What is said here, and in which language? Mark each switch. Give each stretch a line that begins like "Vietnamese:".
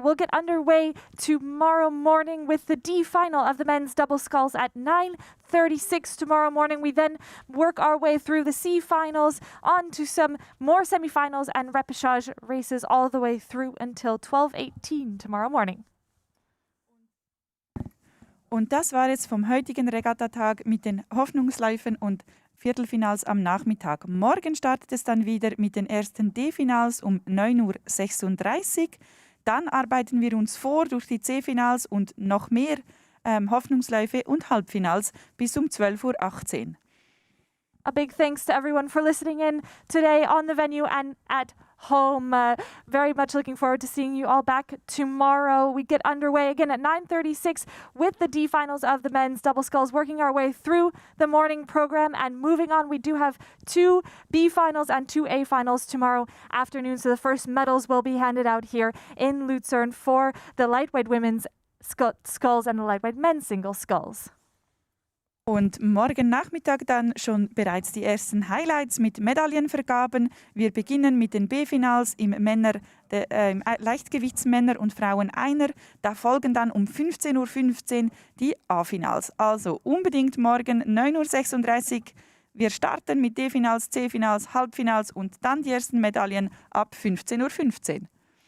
English: We'll get underway tomorrow morning with the D final of the men's double sculls at 9:36 tomorrow morning. We then work our way through the C finals on to some more semifinals and repechage races all the way through until 12:18 tomorrow morning.
German: Und das war jetzt vom heutigen Regattatag mit den Hoffnungsläufen und Viertelfinals am Nachmittag. Morgen startet es dann wieder mit den ersten D-Finals um 9:36 Uhr. Dann arbeiten wir uns vor durch die C-Finals und noch mehr Hoffnungsläufe und Halbfinals bis um 12:18 Uhr.
English: A big thanks to everyone for listening in today on the venue and at home. Very much looking forward to seeing you all back tomorrow. We get underway again at 9:36 with the D finals of the men's double sculls, working our way through the morning program and moving on. We do have 2 B finals and 2 A finals tomorrow afternoon. So the first medals will be handed out here in Lucerne for the lightweight women's sculls and the lightweight men's single sculls.
German: Und morgen Nachmittag dann schon bereits die ersten Highlights mit Medaillenvergaben. Wir beginnen mit den B-Finals im Leichtgewichtsmänner und Frauen Einer. Da folgen dann um 15:15 Uhr die A-Finals. Also unbedingt morgen 9:36 Uhr. Wir starten mit D-Finals, C-Finals, Halbfinals und dann die ersten Medaillen ab 15:15 Uhr.